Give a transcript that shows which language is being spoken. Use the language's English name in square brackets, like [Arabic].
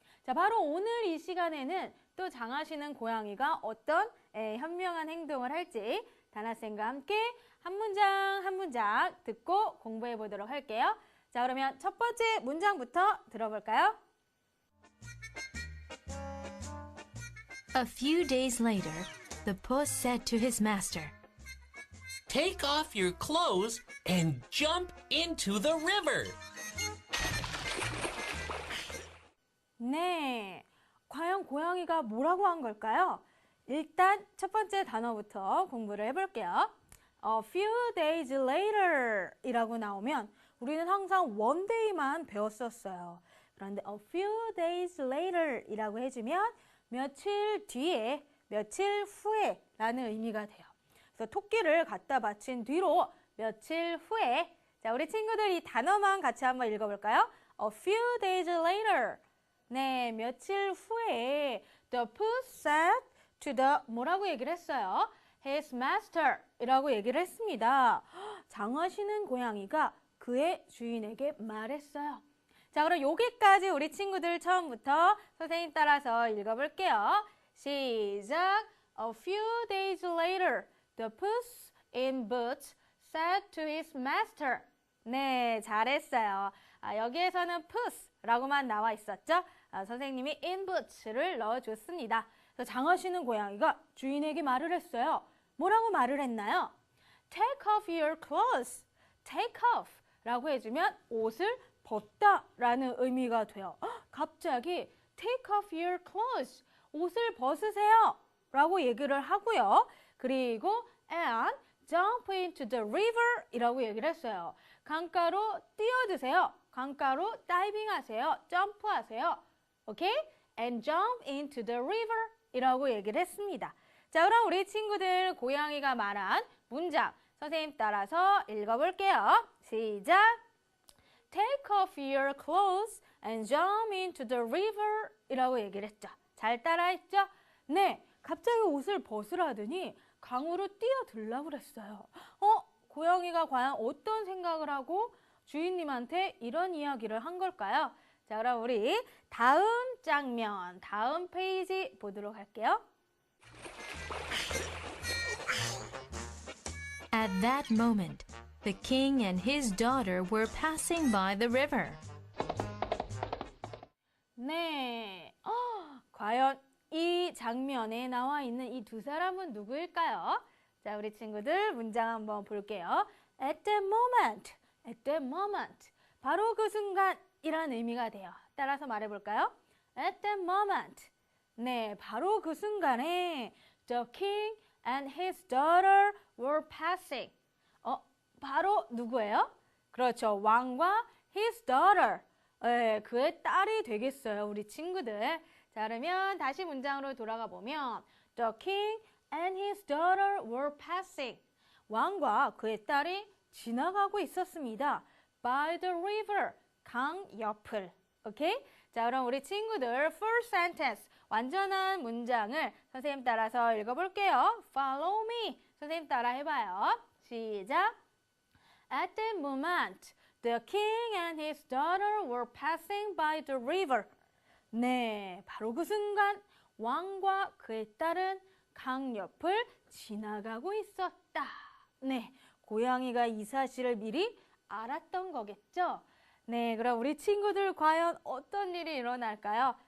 [Korean] 자, 바로 오늘 이 시간에는 또 장하시는 고양이가 어떤 현명한 행동을 할지 다나쌤과 함께 한 문장 한 문장 듣고 공부해 보도록 할게요. 자, 그러면 첫 번째 문장부터 들어볼까요? [English] A few days later, the puss said to his master, Take off your clothes and jump into the river. [Korean] 네, 과연 고양이가 뭐라고 한 걸까요? 일단 첫 번째 단어부터 공부를 해볼게요. [English] A few days later [Korean] 이라고 나오면 우리는 항상 [English] one day [Korean] 만 배웠었어요. 그런데 [English] a few days later [Korean] 이라고 해주면 며칠 뒤에, 며칠 후에 라는 의미가 돼요. 그래서 토끼를 갖다 바친 뒤로 며칠 후에. 자, 우리 친구들 이 단어만 같이 한번 읽어볼까요? [English] A few days later. [Korean] 네, 며칠 후에 [English] the puss said to the [Korean] 뭐라고 얘기를 했어요? [English] His master [Korean] 이라고 얘기를 했습니다. 장하시는 고양이가 그의 주인에게 말했어요. 자, 그럼 여기까지 우리 친구들 처음부터 선생님 따라서 읽어볼게요. 시작. [English] A few days later, the puss in boots said to his master. [Korean] 네, 잘했어요. 여기에서는 puss라고만 나와 있었죠? 선생님이 [English] in boots [Korean] 를 넣어줬습니다. 그래서 장하시는 고양이가 주인에게 말을 했어요. 뭐라고 말을 했나요? [English] Take off your clothes. Take off [Korean] 라고 해주면 옷을 벗다 라는 의미가 돼요. 갑자기 [English] take off your clothes. [Korean] 옷을 벗으세요 라고 얘기를 하고요. 그리고 [English] and jump into the river [Korean] 이라고 얘기를 했어요. 강가로 뛰어드세요. 강가로 다이빙 하세요. 점프하세요. 오케이? [English] And jump into the river [Korean] 이라고 얘기를 했습니다. 자, 그럼 우리 친구들 고양이가 말한 문장 선생님 따라서 읽어볼게요. 시작! [English] Take off your clothes and jump into the river [Korean] 이라고 얘기를 했죠. 잘 따라했죠? 네, 갑자기 옷을 벗으라더니 강으로 뛰어들라고 그랬어요. 고양이가 과연 어떤 생각을 하고 주인님한테 이런 이야기를 한 걸까요? 자, 그럼 우리 다음 장면, 다음 페이지 보도록 할게요. [English] At that moment, the king and his daughter were passing by the river. [Korean] 네, 과연 이 장면에 나와 있는 이 두 사람은 누구일까요? 자, 우리 친구들 문장 한번 볼게요. [English] At that moment, at that moment. [Korean] 바로 그 순간이란 의미가 돼요. 따라서 말해볼까요? [English] At that moment. [Korean] 네, 바로 그 순간에 [English] the king and his daughter were passing. [Korean] 바로 누구예요? 그렇죠. 왕과 [English] his daughter. [Korean] 네, 그의 딸이 되겠어요. 우리 친구들. 자, 그러면 다시 문장으로 돌아가 보면 [English] The king and his daughter were passing. [Korean] 왕과 그의 딸이 지나가고 있었습니다. [English] By the river. [Korean] 강 옆을. 오케이? 자, 그럼 우리 친구들 [English] full sentence. [Korean] 완전한 문장을 선생님 따라서 읽어볼게요. [English] Follow me. [Korean] 선생님 따라 해봐요. 시작. [English] At that moment, the king and his daughter were passing by the river. [Korean] 네, 바로 그 순간 왕과 그의 딸은 강 옆을 지나가고 있었다. 네, 고양이가 이 사실을 미리 알았던 거겠죠? 네, 그럼 우리 친구들 과연 어떤 일이 일어날까요?